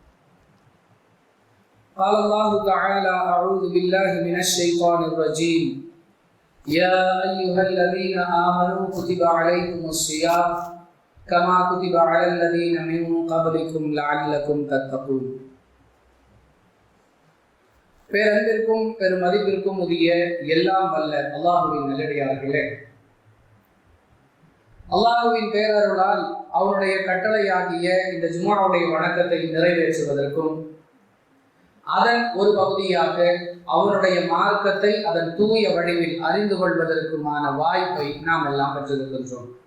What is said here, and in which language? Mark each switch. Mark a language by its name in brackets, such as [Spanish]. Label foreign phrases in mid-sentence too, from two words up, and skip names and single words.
[Arabic] قال الله تعالى أعوذ بالله من الشيطان الرجيم يا أيها الذين آمنوا كتب عليكم الصيام كما كتب على الذين من قبلكم لعلكم تتقون. [Tamil] பேரன்பிற்கும் பெருமதிப்பிற்கும் உரிய எல்லாம் வல்ல அல்லாஹுவின் நல்லடியார்களே, அல்லாஹுவின் பேரருளால் அவனுடைய கட்டளையாகிய இந்த ஜும்ஆவுடைய வணக்கத்தை நிறைவேற்றுவதற்கும் அதன் ஒரு பகுதியாக அவருடைய மார்க்கத்தை அதன் தூய வடிவில் அறிந்து கொள்வதற்குமான வாய்ப்பை நாம் எல்லாம் பெற்றிருக்கின்றோம்.